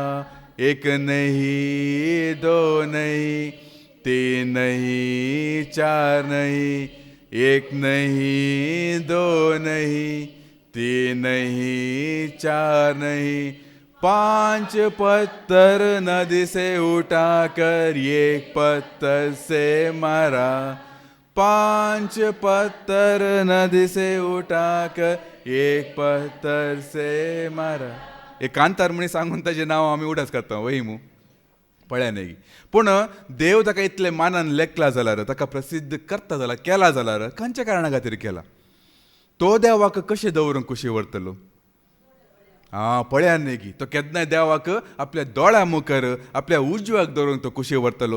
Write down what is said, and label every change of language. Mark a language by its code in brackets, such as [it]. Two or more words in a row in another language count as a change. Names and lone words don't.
[hi] एक नहीं, दो नहीं, तीन नहीं, चार नहीं, एक नहीं, दो नहीं, तीन नहीं, चार नहीं, 5 पत्थर नदी से उठाकर एक पत्थर से मारा, 5 पत्थर नदी से उठाकर एक पत्थर से मारा. [kok] एक कांतार म्हणी सांगून ताचें नांव आमी उडास करता वय मू पळ्या न्ही. पूण देव ताका इतले मानान लेखला जाल्यार, ताका प्रसिद्ध करता जाल्यार, केला जाल्यार खंयच्या कारणा खातीर केला? तो देवाक कशें दवरूंक कुशी व्हरतलो? पळया न्ही की तो केन्नाय देवाक आपल्या दोळ्या मुखार, आपल्या उजव्याक दवरूंक तो कुशी व्हरतलो.